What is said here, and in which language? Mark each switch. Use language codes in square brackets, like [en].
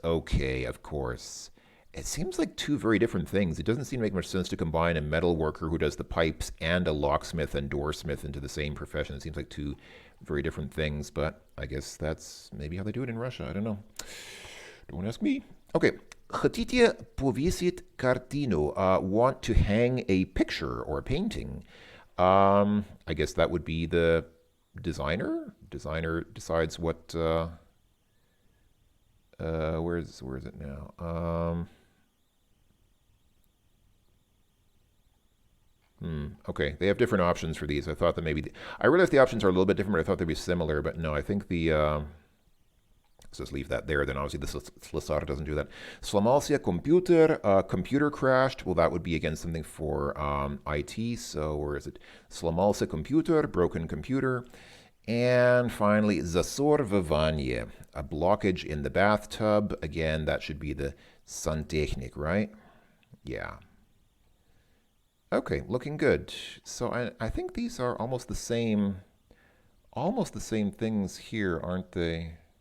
[en] Okay, of course. It seems like 2 very different things. It doesn't seem to make much sense to combine a metal worker who does the pipes and a locksmith and doorsmith into the same profession. It seems like 2 very different things, but I guess that's maybe how they do it in Russia. I don't know. Don't ask me. Okay. [ru] Хотите повесить картину? [en] Want to hang a picture or a painting. I guess that would be the designer. Designer decides what... where is it now? Okay, they have different options for these. I thought that maybe... I realized the options are a little bit different, but I thought they'd be similar. But no, I think the... So let's leave that there. Then obviously the slesar doesn't do that. Сломался computer. Computer crashed. Well, that would be again something for IT. So where is it? [ru] Сломался computer. [en] Broken computer. And finally, [ru] засор в ванне. [en] A blockage in the bathtub. Again, that should be the santechnik, right? Yeah. Okay, looking good. So I think these are almost the same things here, aren't they?